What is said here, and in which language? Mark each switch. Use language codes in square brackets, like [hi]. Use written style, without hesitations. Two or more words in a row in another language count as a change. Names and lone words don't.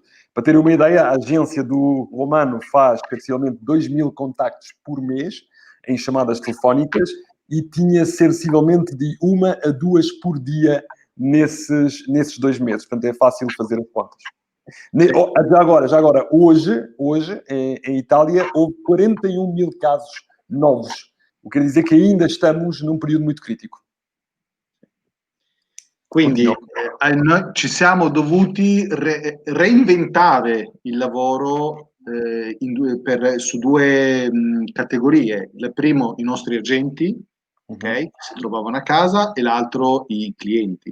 [pt] Para terem uma ideia, a agência do Romano faz precisamente 2.000 contactos por mês em chamadas telefónicas e tinha sensivelmente de 1 a 2 por dia nesses 2 meses. Portanto, é fácil fazer as contas. Já agora, hoje em Itália, houve 41.000 casos novos. O que quer dizer que ainda estamos num período muito crítico. [it] Quindi noi ci siamo dovuti reinventare il lavoro su 2 categorie. Il primo, i nostri agenti, okay, che si trovavano a casa, e l'altro i clienti.